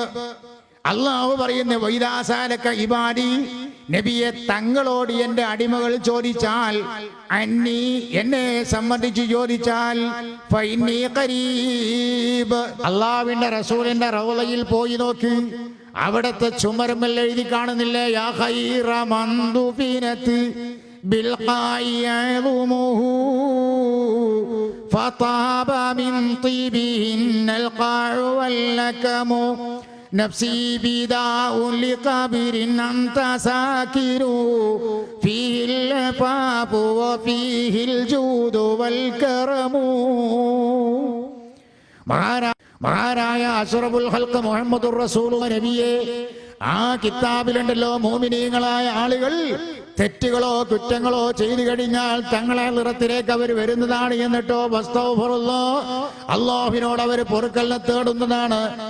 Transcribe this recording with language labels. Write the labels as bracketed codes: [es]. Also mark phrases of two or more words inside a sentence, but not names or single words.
[ml] അള്ളാഹു പറയുന്ന [ar] وإذا سألك عبادي, [ml] നബിയെ തങ്ങളോട് എൻ്റെ അടിമകൾ ചോദിച്ചാൽ, അന്നീ എന്നെ സംബന്ധിച്ച് ചോദിച്ചാൽ, [ar] فإني قريب. [ml] അള്ളാഹുവിന്റെ റസൂലിന്റെ റൗളയിൽ പോയി നോക്ക്, അവിടത്തെ ചുമരുമല്ല എഴുതി കാണുന്നില്ലേ, [ar] يا خير من دفنت بالقاع يعظمه فطاب من طيبهن القاع واللكم نفسي فداء لقبر أنت ساكن فيه العفاف وفيه الجود والكرم. [ml] മഹാനായ [ar] أشرف الخلق [ml] മുഹമ്മദുർ റസൂലുള്ളാഹി നബിയെ, ആ കിതാബിലുണ്ടല്ലോ മോമിനീങ്ങളായ ആളുകൾ തെറ്റുകളോ കുറ്റങ്ങളോ ചെയ്തു കഴിഞ്ഞാൽ തങ്ങളെ നിറത്തിലേക്ക് അവർ വരുന്നതാണ്. എന്നിട്ടോ അല്ലാഹുവിനോട് അവർ പൊറുക്കലിനെ തേടുന്നതാണ്.